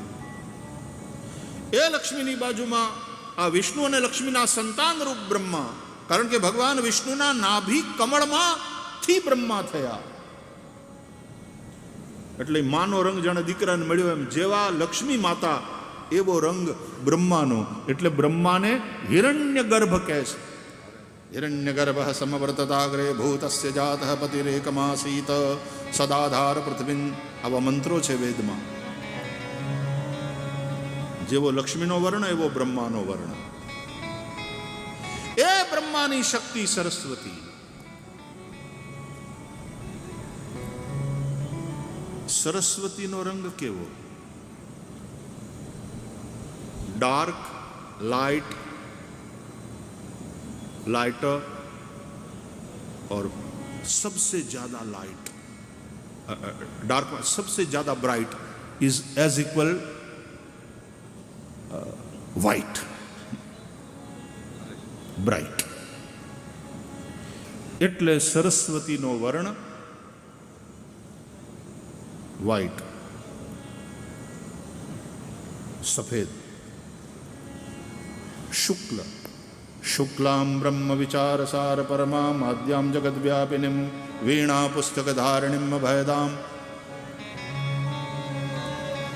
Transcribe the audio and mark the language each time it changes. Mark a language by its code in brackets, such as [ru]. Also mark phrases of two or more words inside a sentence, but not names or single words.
[gu] એ લક્ષ્મીની બાજુમાં આ વિષ્ણુ અને લક્ષ્મીના સંતાન રૂપ બ્રહ્મા. કારણ કે ભગવાન વિષ્ણુના નાભી કમળમાંથી બ્રહ્મા થયા. એટલે માનો રંગ જાણે દીકરાને મળ્યો એમ, જેવા લક્ષ્મી માતા એવો રંગ બ્રહ્માનો. એટલે બ્રહ્માને હિરણ્ય ગર્ભ કહે છે. [sa] हिरण्यगर्भ समवर्तताग्रे भूतस्य जातः पतिरेकमासीत सदाधार पृथ्वीन. [gu] આવા મંત્રો છે વેદમાં. જેવો લક્ષ્મીનો વર્ણ એવો બ્રહ્માનો વર્ણ. એ બ્રહ્માની શક્તિ સરસ્વતી. સરસ્વતીનો રંગ કેવો? ડાર્ક, [en] light, lighter [hi] और सबसे ज्यादा लाइट, डार्क सबसे ज्यादा ब्राइट [en] is as equal white. [gu] ब्राइट એટલે સરસ્વતીનો વર્ણ વ્હાઇટ, સફેદ. [sa] શુક્લ, શુક્લામ બ્રહ્મ વિચાર સાર પરમામ આદ્યામ જગદ વ્યાપિનીમ વીણા પુસ્તક ધારિણીમ અભયદામ.